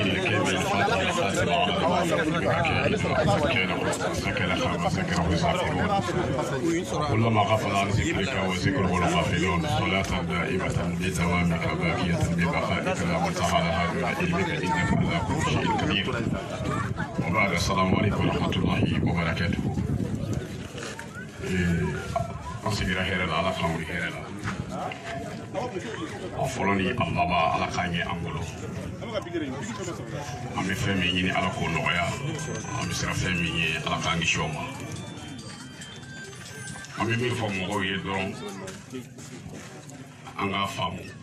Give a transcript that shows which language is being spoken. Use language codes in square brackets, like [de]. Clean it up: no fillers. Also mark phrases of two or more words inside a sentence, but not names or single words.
[ar] الكريم الفاضل الخاتم على سكن خام سكن وزافرون كلما غفل عن ذكرك وذكره الغافلون صلاة دائمة بدوامك باقية ببقائك لا منتهى لها دون علمك انك على كل شيء قدير وبعد السلام عليكم ورحمة الله وبركاته. [bm] an sigira hɛrɛ la ala k'an wuli hɛrɛ la a fɔlɔ ni a laban ala k'an ye an bolo an bɛ fɛn min ɲini ala k'o nɔgɔya an bɛ siran fɛn min ye ala k'an kisi o ma an bɛ min fɔ mɔgɔw ye dɔrɔn an k'a faamu